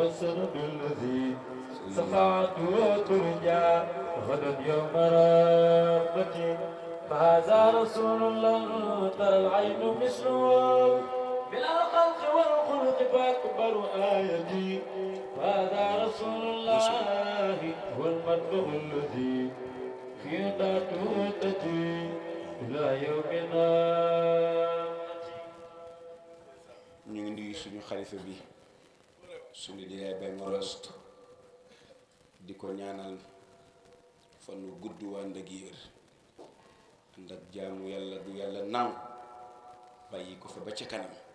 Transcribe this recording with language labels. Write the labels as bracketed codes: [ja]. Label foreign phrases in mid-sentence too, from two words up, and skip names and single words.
[ar] السند الذي شفاعته ترجى غدا يوم رحمتي فهذا رسول الله ترى العين مثله من الخلق والخلق فاكبر آيتي هذا رسول الله هو المنبع الذي في ذاته تجي إلى يومنا. [wo] ñu ngi nuyu suñu xalifa bi suñu yaay Baye Morost di ko ñaanal fan wu gudd ànd ak yéer ànd ak jaamu yàlla gu yàlla naam bàyyi ko fa ba ca kanam